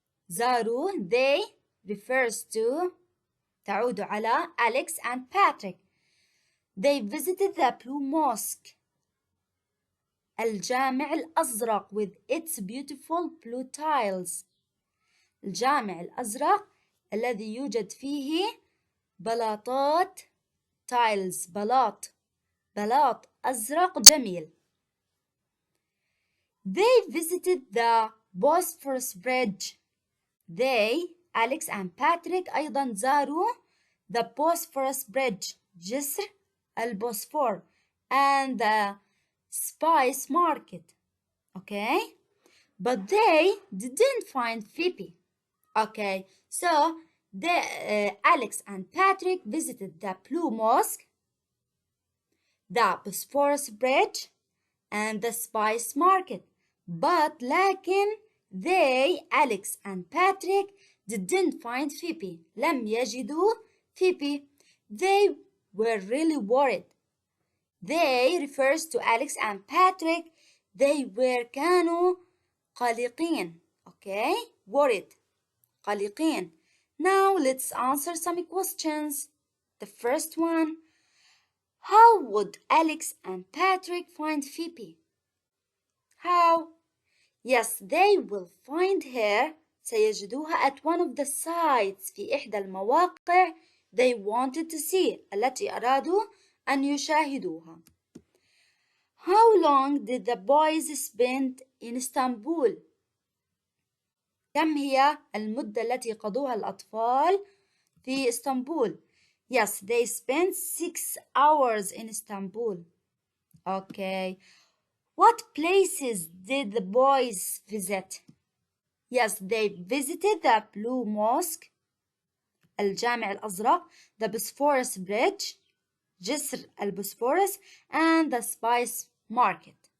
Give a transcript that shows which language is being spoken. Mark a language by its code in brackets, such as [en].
[ar] زاروا. [en] They refers to [ar] تعود على [en] Alex and Patrick. They visited the Blue Mosque. الجامع الأزرق with its beautiful blue tiles. [ar] الجامع الأزرق الذي يوجد فيه بلاطات tiles بلاط أزرق جميل. [en] They visited the Bosphorus Bridge. They Alex and Patrick [ar] أيضا زاروا [en] the Bosphorus Bridge جسر البوسفور and the spice market. Okay, but they didn't find Phoebe. Okay, so Alex and Patrick visited the Blue Mosque, the Bosphorus Bridge and the spice market. But لكن they Alex and Patrick didn't find Phoebe. [ar] لم يجدوا Phoebe. [en] They were really worried. They refers to Alex and Patrick. They were [ar] كانوا قلقين. [en] Okay, worried. قلقين. Now let's answer some questions. The first one, how would Alex and Patrick find Phoebe? How? Yes, they will find her. [ar] سيجدوها [en] at one of the sites [ar] في إحدى المواقع [en] they wanted to see [ar] التي أرادوا أن يشاهدوها. [en] How long did the boys spend in Istanbul? [ar] كم هي المدة التي قضوها الأطفال في اسطنبول؟ [en] Yes, they spent 6 hours in Istanbul. Okay. What places did the boys visit? Yes, they visited the Blue Mosque, الجامع الأزرق, the Bosphorus Bridge, جسر البوسفورس, and the spice market.